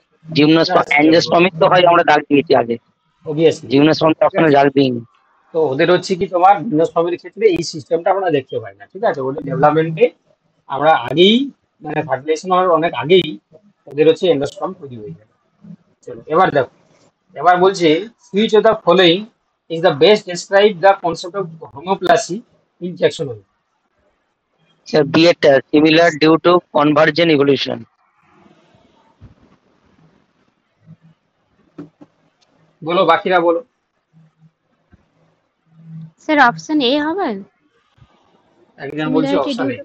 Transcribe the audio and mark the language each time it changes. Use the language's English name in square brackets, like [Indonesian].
[Bangla] Gymnosperm অ্যাঞ্জিওস্পার্মিক তো হয়, আমরা দাগ দিয়েছি আগে, অবভিয়াসলি জিমনোস্পার্ম কখনো দাগ দিইনি। তো ওদের হচ্ছে কি তোমার জিমনোস্পার্মের ক্ষেত্রে এই সিস্টেমটা আমরা দেখতে পাই না, ঠিক আছে। ওদের ডেভেলপমেন্টে আমরা আগেই মানে ফার্টিলাইজেশন হওয়ার অনেক আগেই ওদের হচ্ছে এন্ডোস্পার্ম তৈরি হয়ে যাবে। চলো এবার দেখো, এবার বলছে [English] which of the following is the best describe the concept of homoplasy in taxonomy? [Bangla] Sir B এরটা similar due to convergent evolution. বলো বাকিরা বলো। স্যার অপশন এ হবে। একজন বলছে অপশন এ।